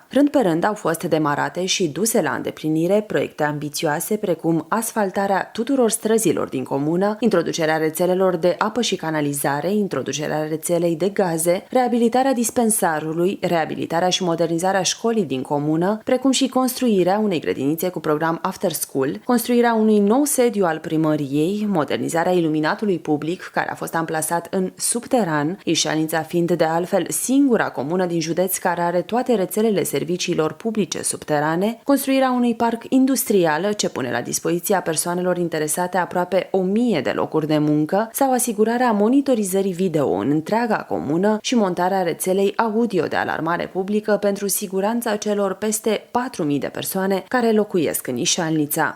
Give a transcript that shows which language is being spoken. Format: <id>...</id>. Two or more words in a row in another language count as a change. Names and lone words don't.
<ro>Rând pe rând au fost demarate și duse la îndeplinire proiecte ambițioase precum asfaltarea tuturor străzilor din comună, introducerea rețelelor de apă și canalizare, introducerea rețelei de gaze, reabilitarea dispensarului, reabilitarea și modernizarea școlii din comună, precum și construirea unei grădinițe cu program</ro> <en>after school,</en> <ro>construirea unui nou sediu al primăriei, modernizarea iluminatului public, care a fost amplasat în subteran, Ișalnița fiind de altfel singura comună din județ care are toate rețelele serviciilor publice subterane, construirea unui parc industrial ce pune la dispoziția persoanelor interesate aproape 1000 de locuri de muncă sau asigurarea monitorizării video în întreaga comună și montarea rețelei audio de alarmare publică pentru siguranța celor peste 4000 de persoane care locuiesc în Ișalnița.</ro>